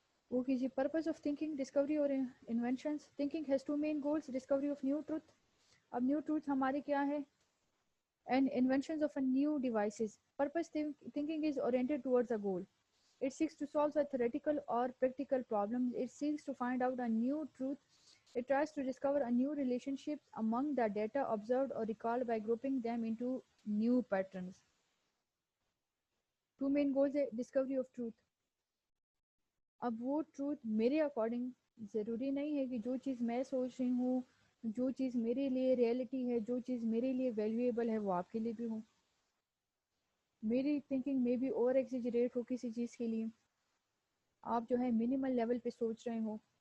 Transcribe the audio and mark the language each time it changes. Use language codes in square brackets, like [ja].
[en] وہ کیجیے purpose of thinking, discovery اور inventions. Thinking has two main goals, discovery of new truth. اب new truth ہمارے کیا ہے, and inventions of a new devices. Purpose thinking is oriented towards a goal. It seeks to solve a theoretical or practical problem. It seeks to find out a new truth. It tries to discover a new relationship among the data observed or recalled by grouping them into new patterns. 2 main goals [ur] ہے Discovery of truth. اب وہ truth میرے according ضروری نہیں ہے کہ جو چیز میں سوچ رہی ہوں، جو چیز میرے لیے ریئلٹی ہے، جو چیز میرے لیے ویلیویبل ہے وہ آپ کے لیے بھی ہو. میری تھنکنگ میں بھی اوور ایگزیجریٹ ہو کسی چیز کے لیے، آپ جو ہے منیمل لیول پہ سوچ رہے ہو.